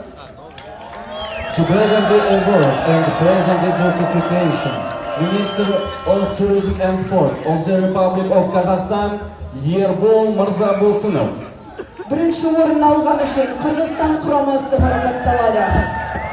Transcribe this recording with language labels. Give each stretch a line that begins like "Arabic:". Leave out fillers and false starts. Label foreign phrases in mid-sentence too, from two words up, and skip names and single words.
English: To present the award and present the certification, Minister of Tourism and Sport of the Republic of Kazakhstan, Ербол Мырзабосынов.
Kazakh: Бірінші орын алған үшін Қырғызстан құрамасы марапатталады.